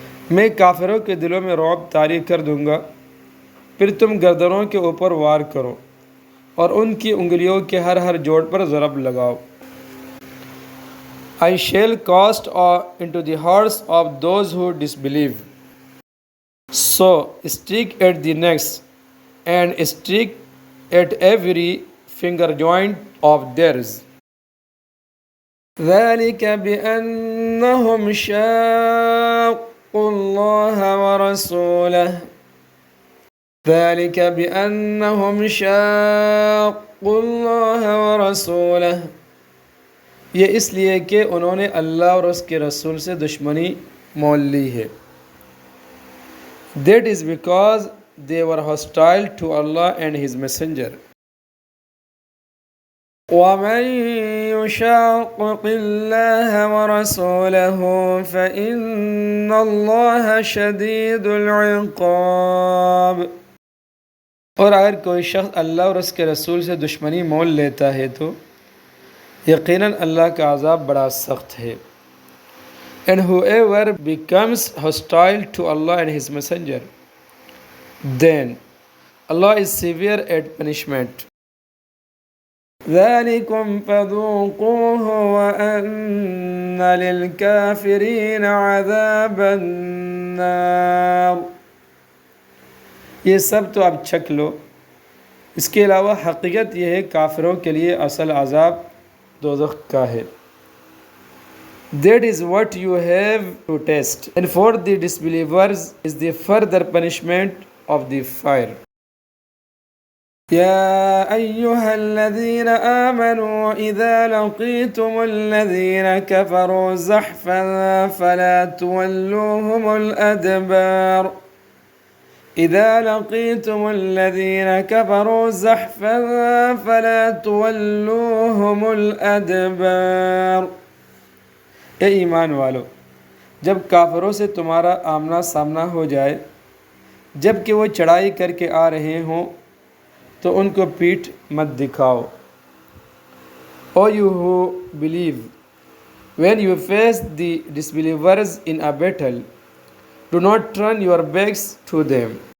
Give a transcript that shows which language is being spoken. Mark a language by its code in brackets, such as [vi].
[ur] میں کافروں کے دلوں میں رعب طاری کر دوں گا، پھر تم گردنوں کے اوپر وار کرو اور ان کی انگلیوں کے ہر جوڑ پر ضرب لگاؤ. [en] I shall cast into the hearts of those who disbelieve. So strike at the necks and strike at every finger joint of theirs. [ar] ذلك بأنهم شاقوا الله ورسوله. ذلك بأنهم شاقوا الله ورسوله. [ur] یہ اس لیے کہ انہوں نے اللہ اور اس کے رسول سے دشمنی مول لی ہے. [en] That is because they were hostile to Allah and His Messenger. [ar] وَمَن يُشَاقِقِ اللَّهَ وَرَسُولَهُ فَإِنَّ اللَّهَ شَدِيدُ الْعِقَابِ. [ur] اور اگر کوئی شخص اللہ اور اس کے رسول سے دشمنی مول لیتا ہے تو یقیناً اللہ کا عذاب بڑا سخت ہے. [en] And whoever becomes hostile to Allah and His Messenger, then Allah is severe at punishment. [ar] ذَلِكُمْ فَذُوقُوهُ وَأَنَّ لِلْكَافِرِينَ عَذَابَ النَّارِ. [ur] یہ سب تو اب چکھ لو. اس کے علاوہ حقیقت یہ ہے کافروں کے لیے اصل عذاب دوزخ کا ہے. [en] That is what you have to taste, and for the disbelievers is the further punishment of the fire. [ar] يا أيها الذين آمنوا إذا لقيتم الذين كفروا زحفا فلا تولوهم الأدبار. إذا لقيتم الذين كفروا زحفا فلا تولوهم الأدبار. [ur] اے ایمان والو، جب کافروں سے تمہارا آمنا سامنا ہو جائے جب کہ وہ چڑھائی کر کے آ رہے ہوں تو ان کو پیٹھ مت دکھاؤ. [en] O you who believe, when you face the disbelievers in a battle, do not turn your backs to them.